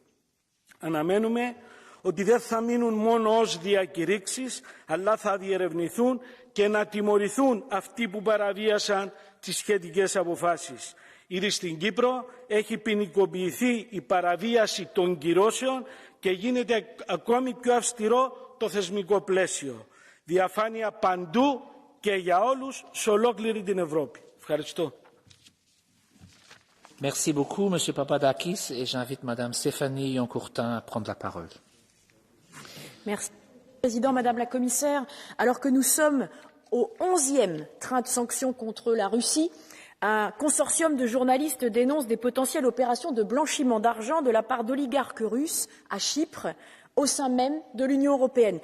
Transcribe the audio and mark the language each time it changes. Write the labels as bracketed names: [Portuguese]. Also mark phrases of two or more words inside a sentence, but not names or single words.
[Greek] Αναμένουμε ότι δεν θα μείνουν μόνο ως διακηρύξεις, αλλά θα διερευνηθούν και να τιμωρηθούν αυτοί που παραβίασαν τις σχετικές αποφάσεις. Ήδη στην Κύπρο έχει ποινικοποιηθεί η παραβίαση των κυρώσεων και γίνεται ακόμη πιο αυστηρό το θεσμικό πλαίσιο. Διαφάνεια παντού και για όλους σε ολόκληρη την Ευρώπη. Ευχαριστώ. [French] Merci beaucoup, Monsieur Papadakis, et j'invite Madame Stéphanie Yoncourtin à prendre la parole. Merci, Président, Madame la Commissaire. Alors que nous sommes au 11e train de sanctions contre la Russie, un consortium de journalistes dénonce des potentielles opérations de blanchiment d'argent de la part d'oligarques russes à Chypre, au sein même de l'Union européenne.